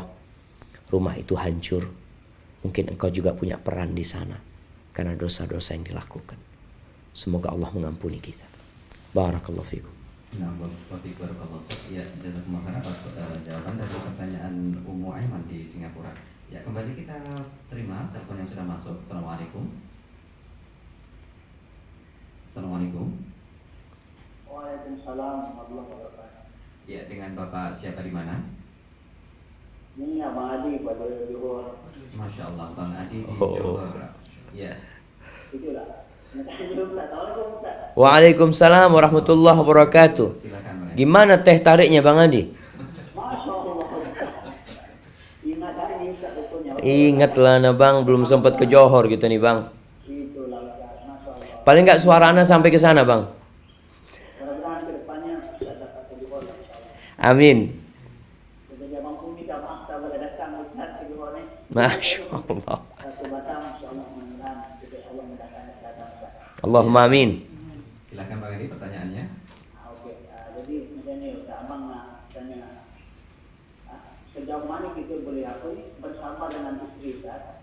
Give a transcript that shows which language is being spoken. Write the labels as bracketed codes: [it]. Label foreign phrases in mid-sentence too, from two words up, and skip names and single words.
[id] Rumah itu hancur, mungkin engkau juga punya peran di sana karena dosa-dosa yang dilakukan. Semoga Allah mengampuni kita. [ar] بارك الله فيكم. [id] Nah, Bapak Barakallahu Ustaz. Ya, [ar] جزاكم الله خيرا [id] atas jawaban dari pertanyaan Ummu Aiman di Singapura. Ya, kembali kita terima telepon yang sudah masuk. [ar] السلام عليكم. السلام عليكم. وعليكم السلام ورحمة الله وبركاته. [id] Ya, dengan Bapak siapa di mana? [ms] Ini Abang Adi pada Johor. [ar] ما شاء الله, [id] Bang Adi di Oh. Johor. Ya, [ms] Itulah. Belum tak tahu aku tak. [ar] وعليكم السلام ورحمة الله وبركاته. [id] silakan Bang Adi. Gimana teh tariknya Bang Adi? [ar] ما شاء الله. [id] Ingat hari Ustaz pokoknya. Ingatlah nah Bang, belum sempat ke Johor gitu nih Bang. [ms] Itulah Ustaz. [ar] ما شاء الله. [id] Paling nggak suara Anda sampai ke sana Bang. Mudah-mudahan ke depannya Ustaz dapat ke Johor insyaAllah. Amin. [ms] Jadi Abang pun minta maaf tak boleh datang Ustaz ke Johor ni. [ar] ما شاء الله. [id] Satu Batam insyaAllah mudah-mudahan kita Allah datang Ustaz. [ar] اللهم آمين. [id] Silakan Bang Adi pertanyaannya. [ms] Okey. Jadi macam ni Ustaz, Abang nak tanya sejauh mana kita boleh bersabar dengan isteri Ustaz?